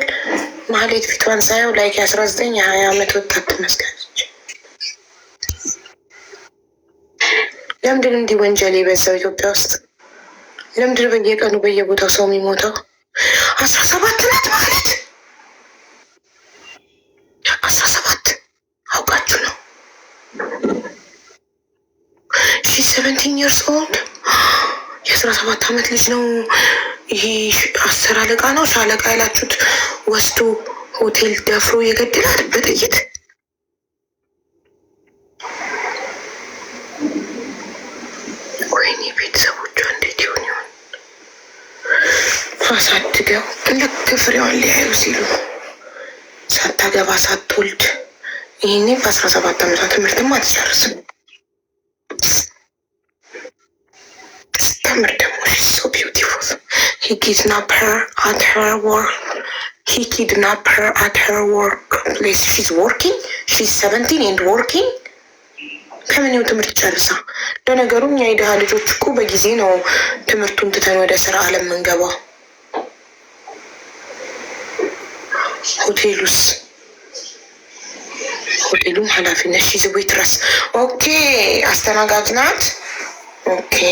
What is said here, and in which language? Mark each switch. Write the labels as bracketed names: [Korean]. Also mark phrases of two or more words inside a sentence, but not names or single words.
[Amharic] ማህሌት ፊቷን ሳየው ላይክ 19 20 ዓመት ወጣት ትመስላለች። ለምንድን እንዲህ ወንጀል የበዛው ኢትዮጵያ ውስጥ? ለምንድን በየቀኑ በየቦታው ሰው የሚሞተው? 17 ናት ማህሌት። 17 አውቃችሁ ነው? [English] 17 years old። [Amharic] የ17 ዓመት ልጅ ነው ይሄ። 10 አለቃ ነው ሻለቃ ያላችሁት ወስዶ ሆቴል ደፍሮ የገደላት በጥይት። ወይኔ ቤተሰቦቿ እንዴት ይሆን ይሆን? አሳድገው ልክ ፍሬዋን ሊያዩ ሲሉ ሳታገባ ሳትወልድ ይህኔ በ17 ዓመቷ ትምህርትም አትጨርስም። ተምር ደግሞ [English] so beautiful. He kidnapped her at her work place. She's working. She's 17 and working. [Amharic] ከምኔው ትምህርት ጨርሳ? ለነገሩ እኛ የድሃ ልጆች እኮ በጊዜ ነው ትምህርቱን ትተን ወደ ስራ አለም ምንገባው። ሆቴሉም ኃላፊነት [English] she's waitress። [Amharic] ኦኬ አስተናጋጅ ናት። ኦኬ